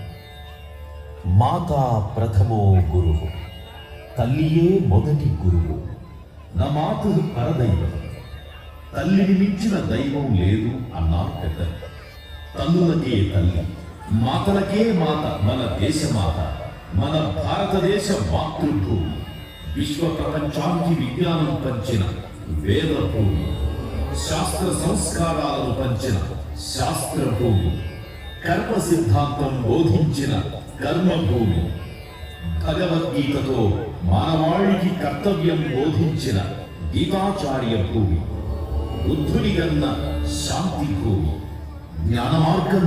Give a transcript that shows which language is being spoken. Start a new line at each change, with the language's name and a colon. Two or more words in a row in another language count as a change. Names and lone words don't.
Sanskrit: माता प्रथमो गुरु
Telugu: తల్లియే మొదటి గురువు నా మాతు పరదైవం తల్లిని మించిన దైవం లేదు అన్నారు పెద్దలు తల్లులకే తల్లీ మాతలకే మాత మన దేశమాత మన భారతదేశ మాతృభూమి విశ్వ ప్రపంచానికి విజ్ఞానం పంచిన వేద భూమి శాస్త్ర సంస్కారాలను పంచిన శాస్త్ర భూమి కర్మ సిద్ధాంతం బోధించిన కర్మ భూమి భగవద్గీతతో మానవాళికి కర్తవ్యం బోధించిన గీతాచార్య భూమి బుద్ధుని గన్న శాంతి భూమి జ్ఞాన మార్గం